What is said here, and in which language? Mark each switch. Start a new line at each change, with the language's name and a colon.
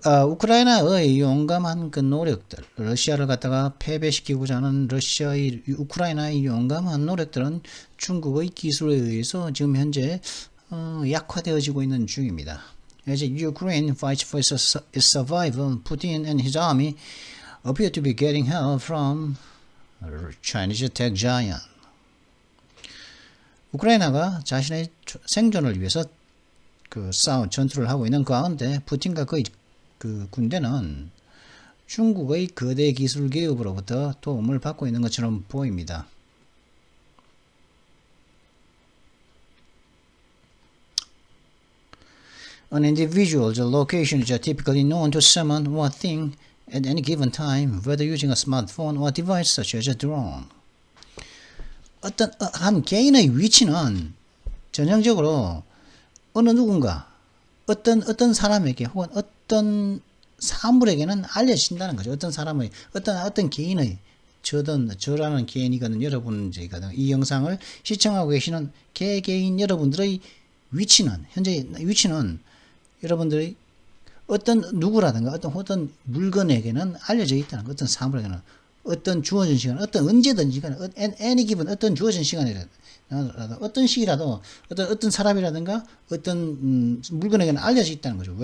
Korean: 우크라이나의 용감한 그 노력들, 러시아를 갖다가 패배시키고자 하는 우크라이나의 용감한 노력들은 중국의 기술에 의해서 지금 현재 약화되어지고 있는 중입니다.
English: As Ukraine fights for its survival, Putin and his army appear to be getting help from Chinese tech giant.
Korean: 우크라이나가 자신의 생존을 위해서 전투를 하고 있는 가운데 푸틴과 그 군대는 중국의 거대 기술 기업으로부터 도움을 받고 있는 것처럼 보입니다.
English: An individual's location is typically known to someone or thing at any given time, whether using a smartphone or device such as a drone.
Korean: 한 개인의 위치는 전형적으로 어느 누군가, 어떤 사람에게 혹은 어떤 사물에게는 알려진다는 거죠. 어떤 사람의, 어떤 개인의, 저라는 개인이거든, 여러분이거든, 이 영상을 시청하고 계시는 개개인 여러분들의 위치는, 현재 위치는 여러분들의 어떤 누구라든가 어떤 물건에게는 알려져 있다는 거, 어떤 사물에게는, 어떤 주어진 시간, 언제든지 간에,
English: any given,
Korean: 어떤 주어진 시간이라도, 어떤 시기라도 어떤 사람이라든가 어떤 물건에게는 알려져 있다는 거죠.